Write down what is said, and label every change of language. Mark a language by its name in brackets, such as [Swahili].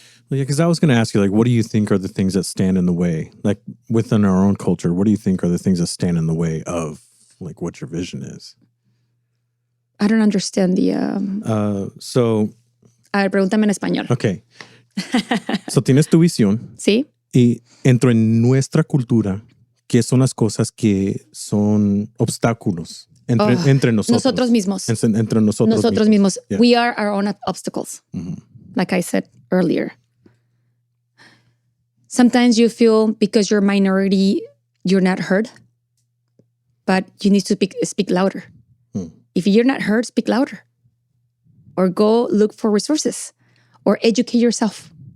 [English] Yeah, because I was going to ask you, like, what do you think are the things that stand in the way? Like, within our own culture, what do you think are the things that stand in the way of, like, what your vision is? I don't understand the... So... [Spanish] A ver, pregúntame en español. Okay. So, tienes tu visión. Sí. Y entro en nuestra cultura, ¿qué son las cosas que son obstáculos entre nosotros? Nosotros mismos. Entre nosotros mismos. [English] Yeah. We are our own obstacles. Like I said earlier. Sometimes you feel because you're a minority, you're not heard, but you need to speak louder. If you're not heard, speak louder. Or go look for resources or educate yourself.